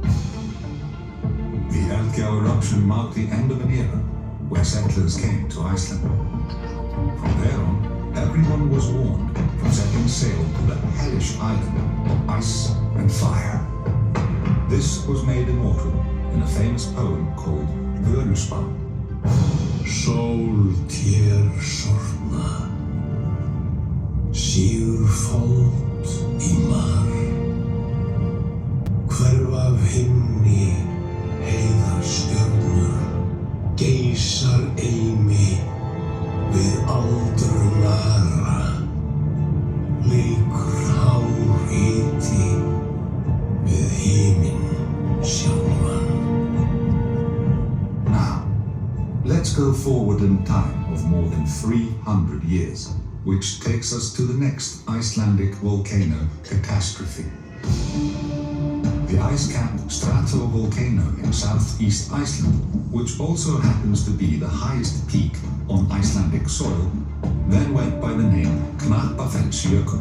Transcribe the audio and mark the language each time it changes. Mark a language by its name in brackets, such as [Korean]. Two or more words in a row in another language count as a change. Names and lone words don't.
[English] The Eldgjá eruption marked the end of an era where settlers came to Iceland. From there on, everyone was warned from setting sail to the hellish island of ice and fire. This was made immortal in a famous poem called Völuspá. [Icelandic] Sól tér sortna, sígur fold í mar, hverfa af himni heiðar stjörnur, geysar eimi við aldrun ara, leikur hár hiti við himinn sjálfan. [English] Now, let's go forward in time of more than 300 years, which takes us to the next Icelandic volcano catastrophe. The ice-capped stratovolcano in southeast Iceland, which also happens to be the highest peak on Icelandic soil, then went by the name Knappafellsjökull.